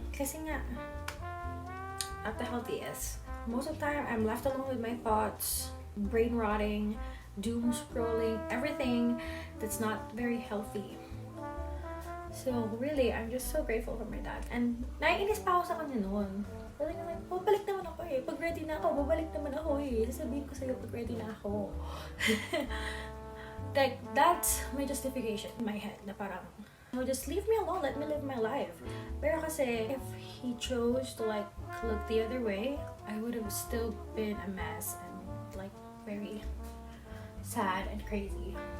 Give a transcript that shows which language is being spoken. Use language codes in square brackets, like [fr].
[tl] Kasi nga, [en] not the healthiest. Most of the time, I'm left alone with my thoughts, brain rotting, doom scrolling, everything that's not very healthy. So really, I'm just so grateful for my dad. [tl] And naiinis pa ako sa kanya noon. Kasi like, babalik naman ako eh. Pag ready na ako, babalik naman ako eh. Sasabihin ko sa'yo pag ready na ako. [en] Like, that's my justification in my head. [tl] Na parang, [en] No, just leave me alone, let me live my life. [tl] Pero kasi, [en] if he chose to like look the other way, I would have still been a mess and like very sad and crazy.